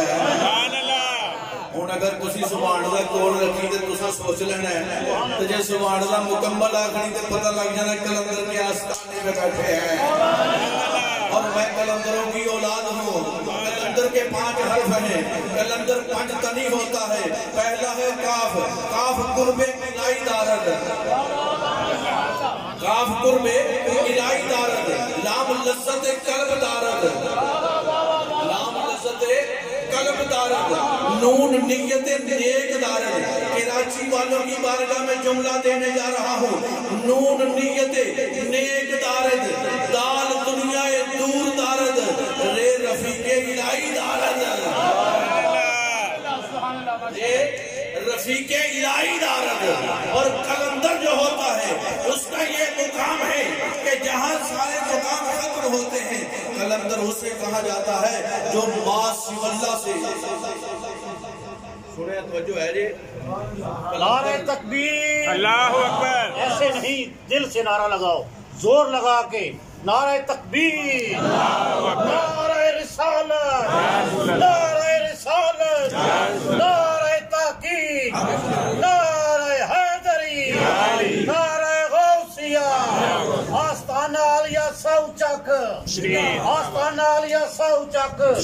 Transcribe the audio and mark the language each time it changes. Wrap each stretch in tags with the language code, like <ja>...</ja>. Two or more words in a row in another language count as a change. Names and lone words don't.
<pa>ہوں اگر تسی سبحان اللہ کول رکھی تے تساں سوچ لینا ہے تے جے سبحان اللہ مکمل آکھنی تے پتہ لگ جانا</pa> <ur>قلندر کے آستانے پہ بیٹھے ہیں۔ اور میں قلندروں کی اولاد ہوں۔ قلندر کے 5 حرف ہیں۔ قلندر 5 تنی ہوتا ہے۔ پہلا ہے کاف،</ur> <fa>کاف قرب الہی دارد، کاف قرب الہی دارد، لام لذت قلب دارد، لام لذت قلب دارد، نون نیت نیک دارد۔</fa> <ur>کراچی والوں کی بارگاہ میں جملہ دینے جا رہا ہوں۔</ur> <fa>نون نیت نیک دارد، دال دنیا دور دارد، رے رفیق الہی دارد، رے رفیق الہی دارد۔</fa> <ur>اور قلندر جو ہوتا ہے اس کا یہ مقام ہے کہ جہاں سارے مقام ختم ہوتے ہیں قلندر اسے کہا جاتا ہے جو ما سوی اللہ سے سنیں توجہ ہے جی۔ نعرہ تکبیر، اللہ اکبر، ایسے نہیں دل سے نعرہ لگاؤ، زور لگا کے نعرہ تکبیر، نعرہ رسالت، نعرہ رسالت، نعرہ تحقیق، نعرہ حیدری، نعرہ غوثیہ، آستانہ عالیہ سوچک، آستانہ عالیہ سوچک۔</ur>